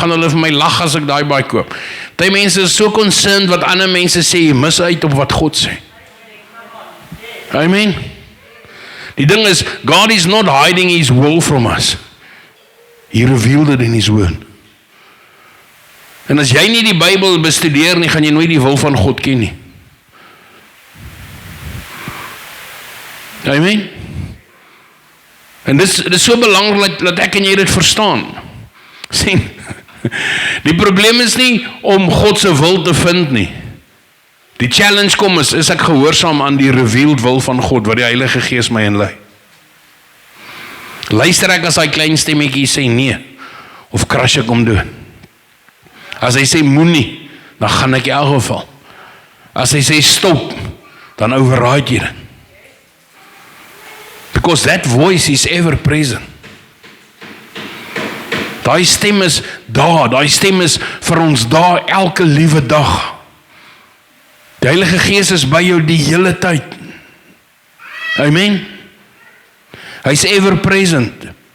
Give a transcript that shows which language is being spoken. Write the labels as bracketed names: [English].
[Afrikaans] Gaan hulle vir my lag as ek daai bike koop? Party mense is so concerned wat ander mense sê, jy mis uit op wat God sê. Amen. Die ding is, [English] God is not hiding his will from us. He revealed it in his word. [Afrikaans] En as jy nie die Bybel bestudeer nie, gaan jy nooit die wil van God ken nie. Amen. En dit is so belangrik dat ek en jy dit verstaan. Sien, die probleem is nie om God se wil te vind nie. Die challenge kom is ek gehoorsaam aan die revealed wil van God, wat die Heilige Gees my inlei. Luister ek as hy klein stemmetjie sê nee, of crush ek hom doen. As hy sê moenie, dan gaan ek in elk geval. As hy sê stop, dan override jy dit. [English] Because that voice is ever present. [Afrikaans] Daai stem is daar, daai stem is vir ons daar elke liewe dag. Die Heilige Gees is by jou die hele tyd. Amen. Hy is [English] ever present.